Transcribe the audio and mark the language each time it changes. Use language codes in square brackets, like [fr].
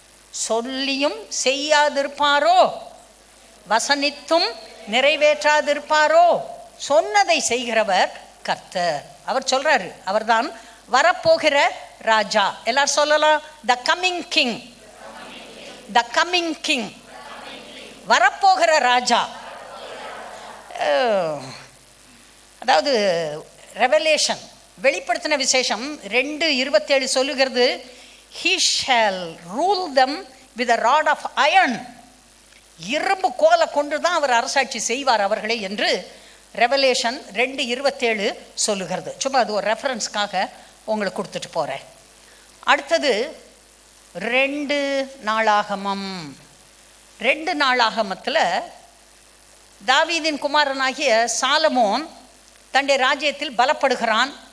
[ta] சொல்லியும் செய்யாதிருப்பாரோ, வசனித்தும் நிறைவேற்றாதிருப்பாரோ? சொன்னதை செய்கிறவர் கர்த்தர். அவர் சொல்றாரு, அவர்தான் வரப்போகிற ராஜா. எல்லாரும் சொல்லலாம், [en] the coming king, the coming king, [ta] வரப்போகிற ராஜா. அதாவது ரெவலேஷன், வெளிப்படுத்தின விசேஷம் 2:27 சொல்லுகிறது, [en] he shall rule them with a rod of iron. [ta] இரும்பு கோலை கொண்டு தான் அவர் அரசாட்சி செய்வார் அவர்களே என்று ரெவலேஷன் 2:27 சொல்லுகிறது. சும்மா அது ஒரு ரெஃபரன்ஸ்க்காக உங்களுக்கு கொடுத்துட்டு போகிறேன். அடுத்தது 2 நாளாகமம். 2 நாளாகமத்தில் தாவீதின் குமாரனாகிய சாலமோன் தன்னுடைய ராஜ்யத்தில் பலப்படுகிறான்.